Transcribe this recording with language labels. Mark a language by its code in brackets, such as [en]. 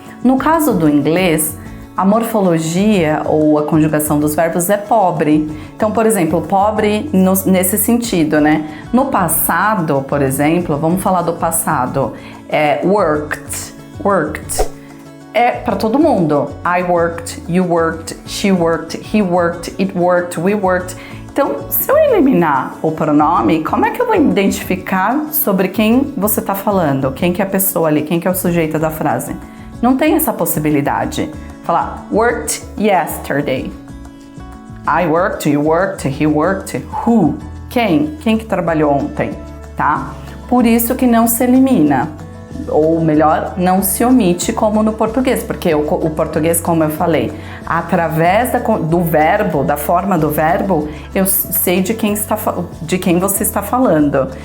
[pt] No caso do inglês, a morfologia ou a conjugação dos verbos é pobre. Então, por exemplo, pobre nesse sentido, né? No passado, por exemplo, vamos falar do passado, worked. É para todo mundo. [en] I worked, you worked, she worked, he worked, it worked, we worked. [pt] Então, se eu eliminar o pronome, como é que eu vou identificar sobre quem você está falando? Quem que é a pessoa ali? Quem que é o sujeito da frase? Não tem essa possibilidade. Falar, [en] worked yesterday. I worked, you worked, he worked, who? [pt] Quem? Quem que trabalhou ontem, tá? Por isso que não se elimina. Ou melhor, não se omite como no português, porque o português, como eu falei, através do verbo, da forma do verbo, eu sei de quem você está falando.